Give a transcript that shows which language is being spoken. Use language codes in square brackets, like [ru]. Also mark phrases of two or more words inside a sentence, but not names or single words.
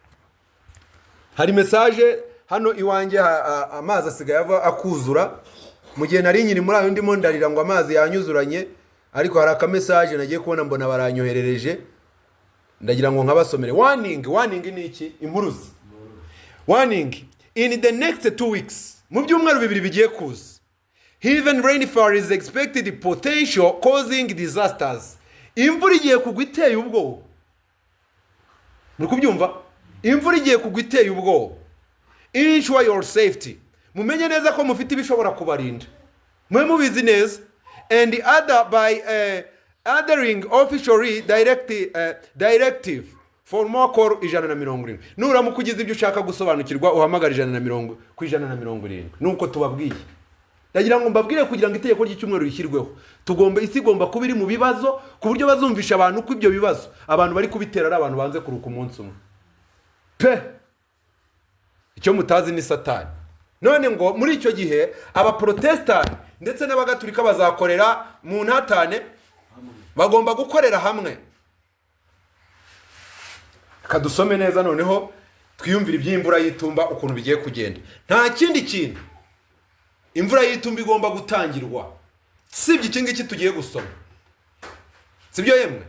[rw] hari message hano iwanjye amazi asigaye ava akuzura mu gihe nari nyiri muri ayo ndimo ndarira ngo amazi yanyuzuranye ariko hari aka message nagiye kubona mbona baranyoherereje ndagira ngo nkabasomere warning ni iki impuruzi [en] warning in the next 2 weeks [rw] mu byumweru bibiri bigiye kuza [en] heavy rainfall is expected potential causing disasters [rw] imvura igiye kugwa iteye ubwoba muri kubyumva imvura igiye kugwa iteye ubwoba [en] ensure your safety [rw] mumenye neza ko mufite ibishobora kubarinda mwe mubizi neza [en] and other by adhering officially directive for more call [rw] 170 nuramuka ugize ibyo ushaka gusobanukirwa uhamagara 170 nuko tubabwiye ndagira ngo mbabwire kugira ngo itegeko ry'icyumweru rishyirweho isi igomba kuba iri mu bibazo ku buryo bazumvisha abantu ko ibyo bibazo abantu bari kubitera ari abantu banze kuruka umunsi umwe icyo mutazi ni satani none ngo muri icyo gihe abaprotestani ndetse n'abagatulika bazakorera mu ntatane bagomba gukorera hamwe kadusome neza noneho twiyumvira iby'imvura y'itumba ukuntu bigiye kugenda nta kindi kintu imvura y'itumba igomba gutangirwa sibyo iki ngiki tugiye gusoma, sibyo yemwe?